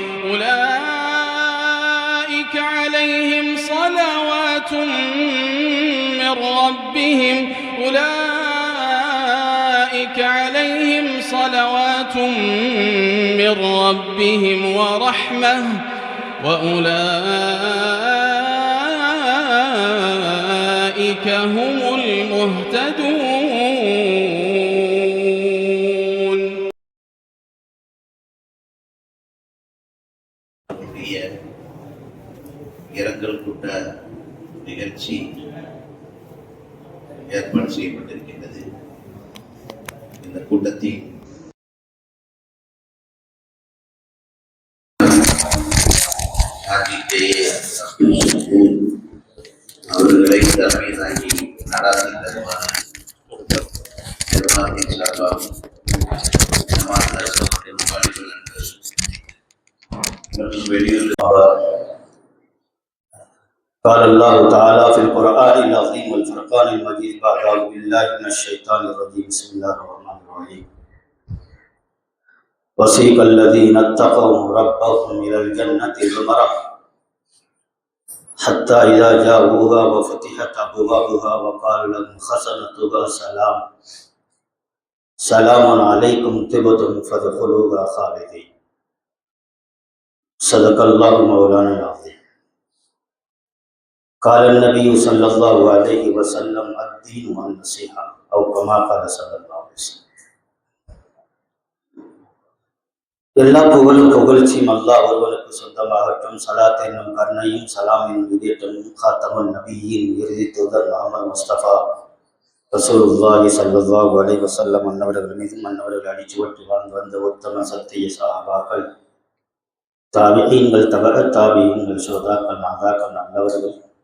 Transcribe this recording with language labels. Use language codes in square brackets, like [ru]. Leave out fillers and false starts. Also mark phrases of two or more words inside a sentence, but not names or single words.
[ar] أولئك عليهم صلوات من ربهم ورحمة وأولئك هم المهتدون. [ta] இரங்கல் கூட்ட நிகழ்ச்சி ஏற்பாடு செய்யப்பட்டிருக்கின்றது. இந்த கூட்டத்தில் அவர்களை தலைமை தாங்கி நடாத்தி தருமாறு நிர்வாகத்தின் சார்பாகவும் மற்றும் வெளியூர் [ar] قال الله تعالى في القرآن العظيم والفرقان المجيد بعد أعوذ بالله من الشيطان الرجيم بسم الله الرحمن الرحيم وسيق الذين اتقوا ربهم إلى الجنة زمرا حتى إذا جاءوها وفتحت أبوابها وقال لهم خزنتها سلام عليكم طبتم فادخلوها خالدين. صدق الله مولانا العظيم. قال النبي صلى الله عليه وسلم الدين والنصيحة أو كما قال صلى الله عليه وسلم. [ta] எல்லா புகழ்ச்சியும் அல்லாஹ் ஒருவனுக்கு சொந்தமாகட்டும். சலாத் என்னும் கருணையும் சலாம் என்னும் இதேற்றமும் காத்தமன் நபியின் இறுதி தூதர் முஹம்மது முஸ்தபா [ar] رسول الله صلى الله عليه وسلم [ta] அன்னவர்கள் மீதும் அன்னவர்கள் அடிச்சுவற்றி வாழ்ந்து வந்த உத்தம சத்திய சஹாபாக்கள், தாபிஈன்கள், தபஅ தாபிஈன்கள், ஷுஹதாக்கள், நாதாக்கள், நல்லவர்கள்,